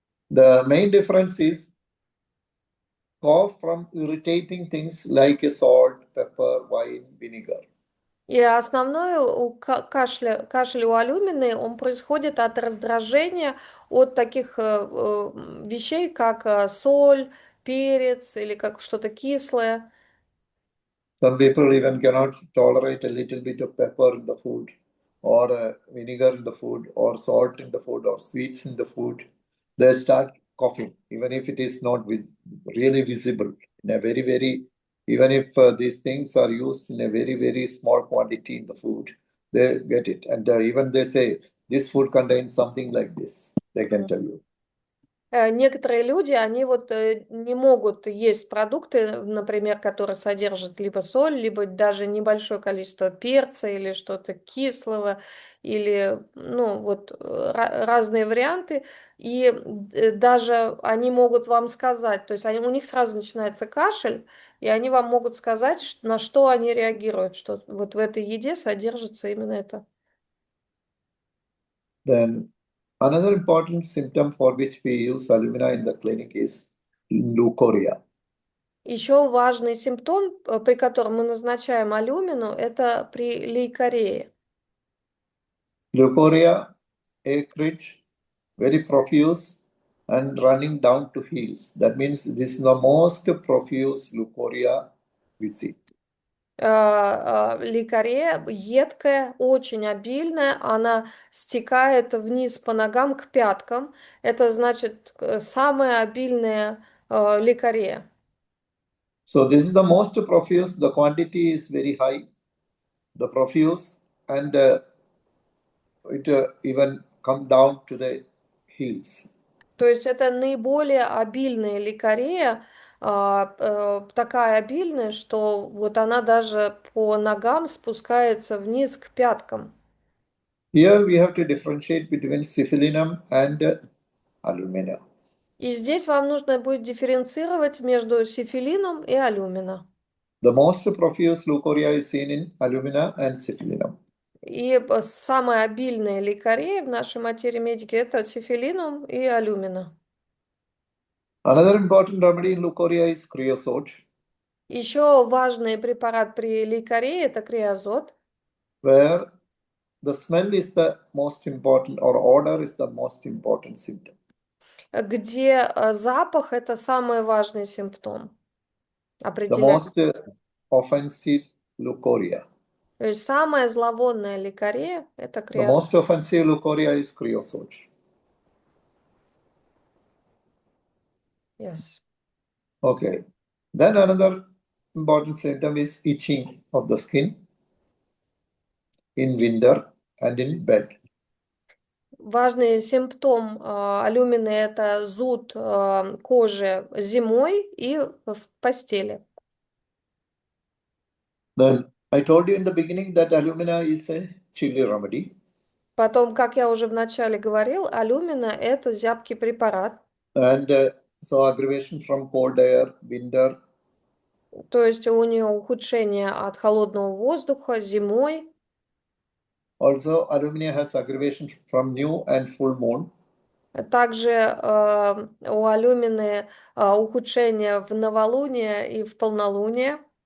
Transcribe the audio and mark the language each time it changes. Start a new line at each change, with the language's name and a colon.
English: The main difference is cough from irritating things like salt, pepper, wine, vinegar.
Russian: И основное кашель у алюмины, он происходит от раздражения от таких вещей, как соль, перец или как что-то кислое.
English: Some people even cannot tolerate a little bit of pepper in the food, or vinegar in the food, or salt in the food, or sweets in the food. They start coughing, even if it is not really visible. In a even if these things are used in a very small quantity in the food, they get it. And even they say, this food contains something like this, they can tell you.
Russian: Некоторые люди, они не могут есть продукты, например, которые содержат либо соль, либо даже небольшое количество перца или что-то кислого, или разные варианты. И даже они могут вам сказать, то есть у них сразу начинается кашель, и они вам могут сказать, на что они реагируют, что вот в этой еде содержится именно это.
English: Then another important symptom for which we use alumina in the clinic is leukorrhea.
Russian: Еще важный симптом, при котором мы назначаем алюмину, это при лейкорее.
English: Leukorrhea, acrid, very profuse, and running down to heels. That means this is the most profuse leukorrhea we see.
Russian: Лейкорея едкая, очень обильная, она стекает вниз по ногам к пяткам. Это значит самая обильная лейкорея.
English: So this is the most profuse. The quantity is very high, the profuse, and it even come down to the heels.
Russian: То есть это наиболее обильная лейкорея, такая обильная, что вот она даже по ногам спускается вниз к пяткам.
English: Here we have to differentiate between syphilinum and alumina.
Russian: И здесь вам нужно будет дифференцировать между сифилином и алюмина.
English: The most profuse leukorrhea is seen in alumina and syphilinum.
Russian: И самая обильная лейкорея в нашей материи медики – это сифилинум и алюмина.
English: Another important remedy in leukorrhea is creosote.
Russian: Еще важный препарат при лейкорее – это креозот.
English: Where the smell is the most important, or odor is the most important symptom.
Russian: Где запах – это самый важный симптом.
English: The most offensive leukorrhea.
Russian: То есть самая зловонная лейкорея – это
English: The most
Russian: креозот.
English: offensive leukorrhea is creosote. Yes. Okay. Then another important symptom is itching of the skin in winter and in bed.
Russian: Важный симптом алюмины – это зуд кожи зимой и в постели.
English: Then I told you in the beginning that alumina is a chilly remedy.
Russian: Потом, как я уже вначале говорил, алюмина – это зябкий препарат.
English: And so aggravation from cold air, winter.
Russian: То есть у нее ухудшение от холодного воздуха зимой.
English: Also, alumina has aggravation from new and full moon.
Russian: Также у алюмины ухудшение в новолуние и в полнолуние.